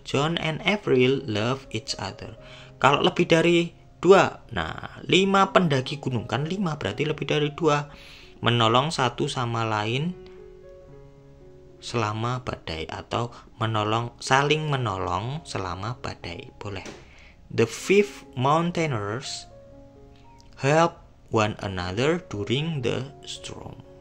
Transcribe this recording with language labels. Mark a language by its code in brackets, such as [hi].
[en] John and Avril love each other. [id] Kalau lebih dari dua, nah 5 pendaki gunung, kan 5 berarti lebih dari 2, menolong satu sama lain selama badai, atau saling menolong selama badai, boleh. [en] The 5 mountaineers help one another during the storm.